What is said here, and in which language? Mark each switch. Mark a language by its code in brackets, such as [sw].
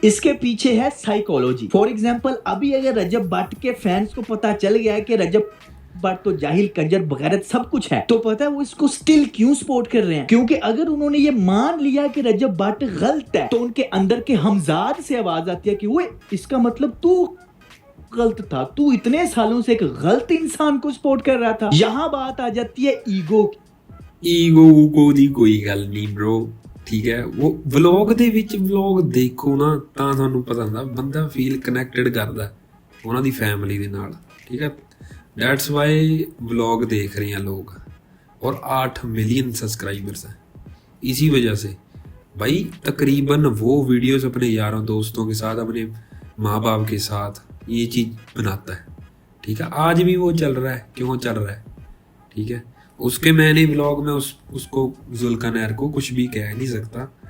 [hi] इसके पीछे है साइकोलॉजी। फॉर एग्जांपल, अभी अगर रजब भट्ट के फैंस को पता चल गया है कि रजब भट्ट तो जाहिल कंजर बगैरत सब कुछ है, तो पता है वो इसको स्टिल क्यों सपोर्ट कर रहे हैं? क्योंकि अगर उन्होंने ये मान लिया कि रजब भट्ट गलत है तो उनके अंदर के हमजाद से आवाज आती है कि वो इसका मतलब तू गलत था, तू इतने सालों से एक गलत इंसान को सपोर्ट कर रहा था। यहाँ बात आ जाती है ईगो की। [pa] ईगो ਦੀ ਕੋਈ ਗੱਲ ਨਹੀਂ bro। ਠੀਕ ਹੈ, ਉਹ ਵਲੌਗ ਦੇ ਵਿੱਚ ਵਲੌਗ ਦੇਖੋ ਨਾ ਤਾਂ ਤੁਹਾਨੂੰ ਪਤਾ ਹੁੰਦਾ ਬੰਦਾ ਫੀਲ ਕਨੈਕਟਡ ਕਰਦਾ ਉਹਨਾਂ ਦੀ ਫੈਮਿਲੀ ਦੇ ਨਾਲ। [hi] ਠੀਕ ਹੈ, दैट्स वाई व्लॉग देख रहे हैं लोग और 8 मिलियन सब्सक्राइबर्स हैं इसी वजह से। भाई तकरीबन वो वीडियोस अपने यारों दोस्तों के साथ, अपने माँ बाप के साथ ये चीज़ बनाता है। ठीक है, आज भी वो चल रहा है, क्यों चल रहा है? ठीक है, उसके मैंने व्लॉग में उसको जुल्करनैन को कुछ भी कह नहीं सकता।